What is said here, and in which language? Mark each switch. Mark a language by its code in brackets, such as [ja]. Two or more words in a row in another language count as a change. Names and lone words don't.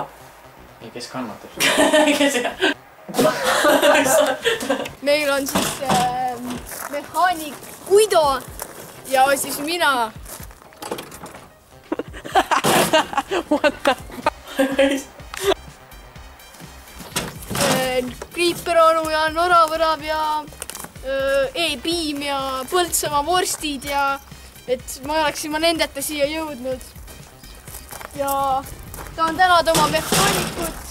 [et] Ja kes kannatab? Meil on siis mehaanik Guido ja siis mina. [en] What the fuck? [et] Kriiper onu ja Noravõrav ja E-Piim ja Põltsamaa vorstid ja et ma oleksin nendeta siia jõudnud. Ja tahan tänada oma mehaanikut.